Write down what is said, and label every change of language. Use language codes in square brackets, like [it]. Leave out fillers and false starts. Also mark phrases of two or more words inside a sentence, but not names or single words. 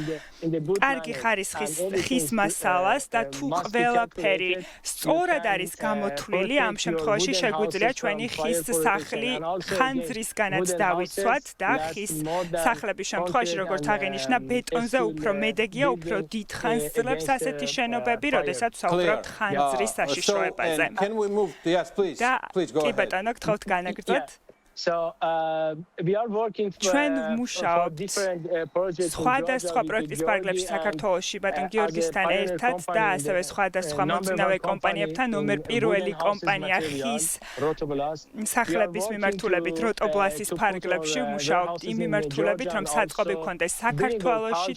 [ka] კარგი ხარისხის ხის მასალას და თუ ყველაფერი სწორად არის გამოთვლილი, ამ შემთხვევაში შეგვიძლია ჩვენი ხის სახლი ხანძრისგანაც დავიცვათ და ხის სახლების შემთხვევაში, როგორც აღინიშნა, ბეტონზე უფრო მედეგია, უფრო დიდ ხანს ძლებს ასეთი შენობები, როდესაც ვსაუბრობთ ხანძრის საშიშროებაზე. [en] Can we move? Yes, please. Please go ahead. [ka] კი ბატონო, გთხოვთ განაგრძოთ. [en] So we are working [ka] ჩვენ ვმუშაობთ სხვადასხვა პროექტის პარკლებში საქართველოში ბატონ გიორგისთან ერთად და ასევე სხვადასხვა მომწინავე კომპანიებთან. ნომერ პირველი კომპანია ხის სახლების მიმართულებით როტობლასის პარკლებში ვმუშაობთ იმ მიმართულებით, რომ საწყობი გქონდეს საქართველოში